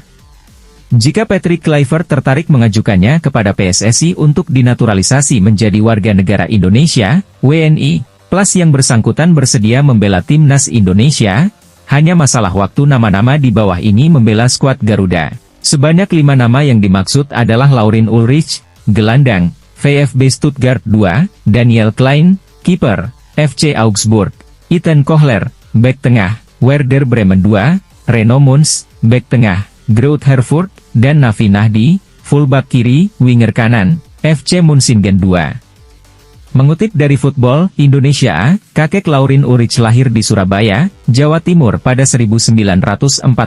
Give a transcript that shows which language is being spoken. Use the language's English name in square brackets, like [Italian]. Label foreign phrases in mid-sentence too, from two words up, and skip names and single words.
[Indonesian] Jika Patrick Kluivert tertarik mengajukannya kepada PSSI untuk dinaturalisasi menjadi warga negara Indonesia, WNI, plus yang bersangkutan bersedia membela timnas Indonesia, hanya masalah waktu nama-nama di bawah ini membela skuad Garuda. Sebanyak 5 nama yang dimaksud adalah Laurin Ulrich, gelandang, VfB Stuttgart 2, Daniel Klein, kiper, FC Augsburg, Ethan Kohler, bek tengah, Werder Bremen 2, Reno Mons, bek tengah, Groot Herfurth, dan Nafi Nahdi, fullback kiri, winger kanan, FC Munsingen 2. Mengutip dari Football Indonesia, kakek Laurin Ulrich lahir di Surabaya, Jawa Timur pada 1941.